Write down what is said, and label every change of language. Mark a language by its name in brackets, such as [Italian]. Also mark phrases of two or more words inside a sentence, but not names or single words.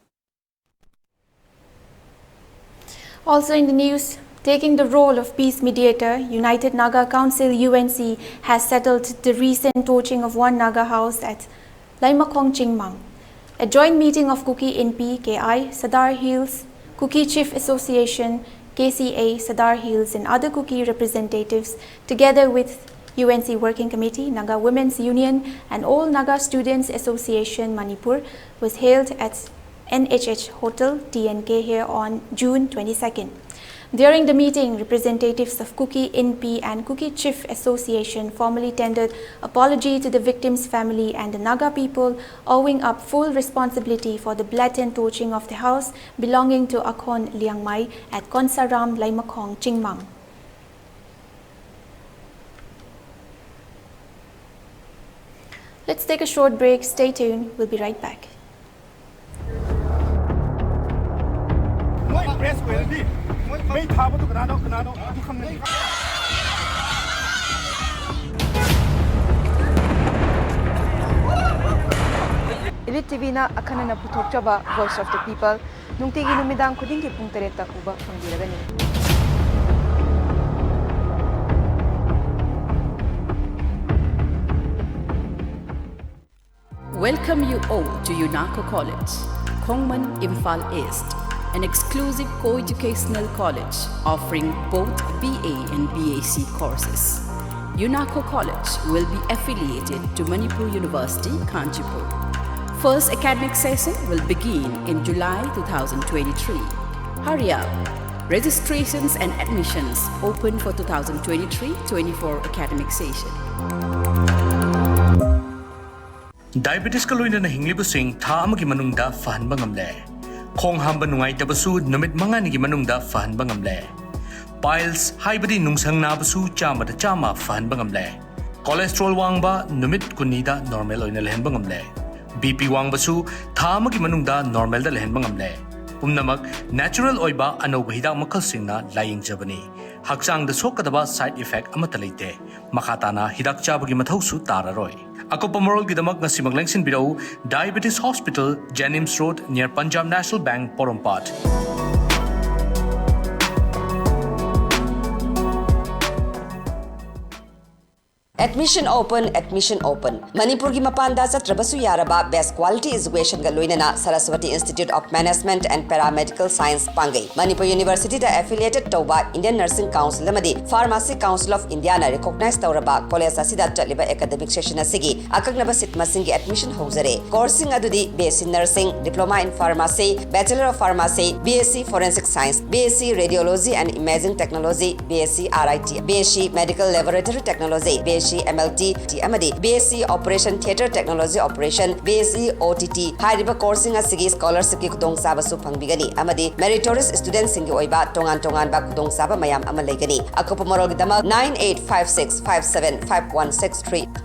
[English] Also in the news, taking the role of peace mediator, United Naga Council UNC has settled the recent torching of one Naga house at Laimakong, Chingmang. A joint meeting of Kuki NP, KI, Sadar Hills, Kuki Chief Association, KCA, Sadar Hills and other Kuki representatives, together with UNC Working Committee, Naga Women's Union and all Naga Students Association Manipur, was held at NHH Hotel, TNK here on June 22nd. During the meeting, representatives of Kuki NP and Kuki Chief Association formally tendered apology to the victim's family and the Naga people, owing up full responsibility for the blatant torching of the house belonging to Akhon Liangmai at Konsaram, Laimakong, Chingmang. Let's take a short break. Stay tuned. We'll be right back. [Manipuri] ELITETV na akanana puthokjaba Voice of the People nungtigi numidang khudingi pung 3 ta uba pangbiragani. [English] Welcome you all to UNACO College, Khongman, Imphal East, an exclusive co-educational college offering both BA and BAc courses. UNACO College will be affiliated to Manipur University, Kanchipur. First academic session will begin in July 2023. Hurry up! Registrations and admissions open for 2023-24 academic session. [Manipuri] Diabetes ka loina na hinglibusing tha amagi manungda fahanba ngamle. Khong hamba nungai tabasu numit manga nigi manungda fahanba ngamle. Piles haibadi nungsang nabasu chama da chama fahanba ngamle. Cholesterol wangba numit kunida normal oina lehenba ngamle. BP wangba su tha amagi manungda normal da lehenba ngamle. Pumnamak natural oiba anauba hidak makal singna laying jabani. Haksang da sokadaba side effect amata leite. Makatana hidak chabagi mathau su tararoi. Ako pamorol gidamak nga simaglengsin bidau Diabetes Hospital, Jennings Road near Punjab National Bank, Porompat. [English] Admission open. [Manipuri] Manipur ki mapanda satrabasu yaraba [English] best quality education [Manipuri] ga loinana Saraswati Institute of Management and Paramedical Science Pangai. Manipur University da affiliated tauba Indian Nursing Council amadi Pharmacy Council of India na recognize tauraba college asida chaliba [English] academic session [Manipuri] asigi akagnaba sit masing gi admission housere. Coursing adudi [English] BSc Nursing, Diploma in Pharmacy, Bachelor of Pharmacy, BSc Forensic Science, BSc Radiology and Imaging Technology, BSc RIT, BSc Medical Laboratory Technology, BSc MLT, amadi BSc Operation Theatre Technology Operation, BSc OTT, [Manipuri] hariba coursing asigi scholarship ki kudong saba su pangbigani amadi [English] meritorious students [Manipuri] singi oiba tongan ba kudong saba mayam amalegani. Akopa morol gidama 9856575163.